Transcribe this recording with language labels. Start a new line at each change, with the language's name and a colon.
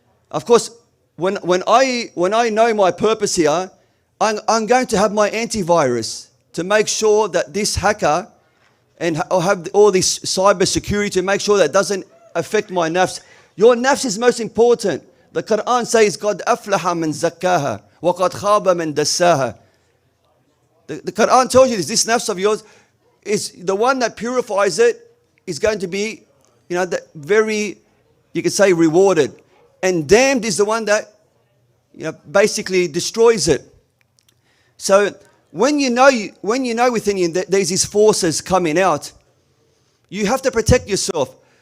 English: Of course, when I know my purpose here, I'm going to have my antivirus to make sure that this hacker, and I'll have all this cybersecurity to make sure that doesn't affect my nafs. Your nafs is most important. The Quran says,
Arabic: قَدْ أَفْلَحَ مَنْ زَكَّاهَا وَقَدْ خَابَ مَنْ دَسَّاهَا.
English: The Quran tells you this nafs of yours is the one that purifies it is going to be, very, you could say, rewarded. And damned is the one that, basically destroys it. So when you know within you that there's these forces coming out, you have to protect yourself.